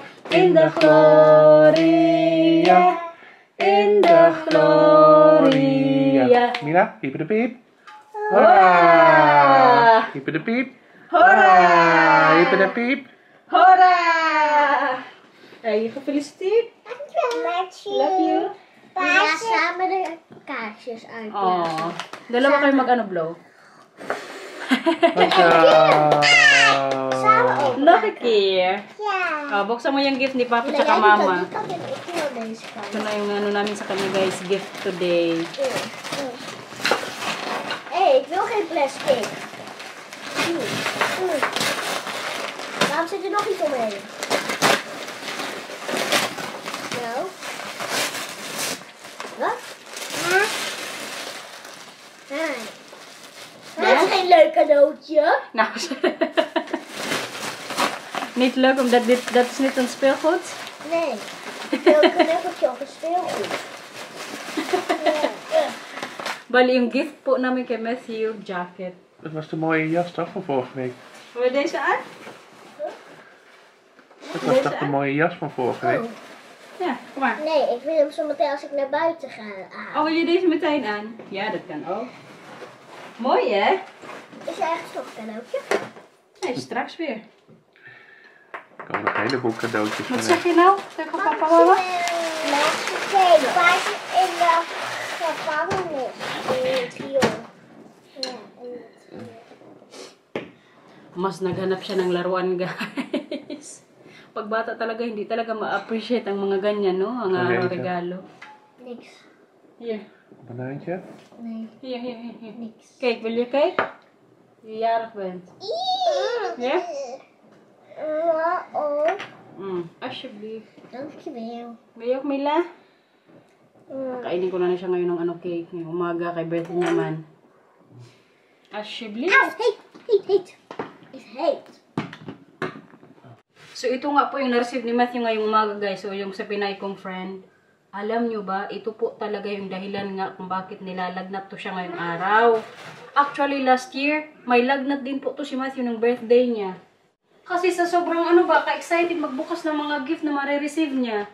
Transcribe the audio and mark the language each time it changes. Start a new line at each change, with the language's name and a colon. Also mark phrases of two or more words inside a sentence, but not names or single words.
Dutch: In de gloria. In de gloria. Mila, pieper de piep. Hoera! Pieper de piep. Hoera! Pieper de piep. Hoera! Hey, gefeliciteerd.
English: Love you.
Dutch: We gaan samen de kaarsjes uitleggen.
Filipino: Oh, dalawa kayo mag-blow.
Dutch: Samen ook. Nog een keer. Ja.
Filipino: Oh, buksan mo yung gift ni Papa
Dutch: Jij tsaka doet dat, Mama. die kant en ik wil deze kant.
Filipino: Ito na yung namin sa kanya, guys.
English: Gift today.
Dutch: Hé, ik wil geen plastic. Waarom zit er nog iets omheen? Nou. Wat? Nee. Dat is geen leuk cadeautje. Nou, niet leuk omdat dat is niet een speelgoed. Nee. Ik wil een cadeautje of een speelgoed.
Filipino: Bali, yung gift po namin kay Matthew, jacket.
Dutch: Dat was de mooie jas toch van vorige week? Wil je deze aan? Dat was toch de mooie jas van vorige week? Ja, kom maar. Nee, ik wil hem zo meteen als ik naar buiten ga aan. Oh, wil je deze meteen aan? Ja, dat kan ook. Mooi, hè? Is er ergens nog een cadeautje? Nee, straks weer. Er komen nog een heleboel cadeautjes van. Wat zeg je nou? Tegen papa, mama? Nee, paardje in de gevangenis. In het riool. Ja, in het riool.
Filipino: Mas naghanap siya ng laruan, guys. Pag bata talaga, hindi talaga ma-appreciate ang mga ganyan, no? Ang regalo.
Dutch: Niks. Hier. Banaantje? Nee, Hier. niks. Kijk, wil je cake? Je jarig bent. Ja? Oh, Alsjeblieft. dankjewel. Wil je ook, Mila?
Filipino: Kainin ko na siya ngayon ng cake. Ngayong umaga kay birthday naman.
Dutch: Alsjeblieft. Heet. Is heet.
Filipino: So, ito nga po yung na-receive ni Matthew ngayong umaga, guys. So, yung sa Pinay kong friend. Alam nyo ba, ito po talaga yung dahilan nga kung bakit nilalagnat to siya ngayong araw. Actually,
English: last year,
Filipino: may lagnat din po to si Matthew ng birthday niya. Kasi sa sobrang ka-excited magbukas ng mga gift na marireceive niya.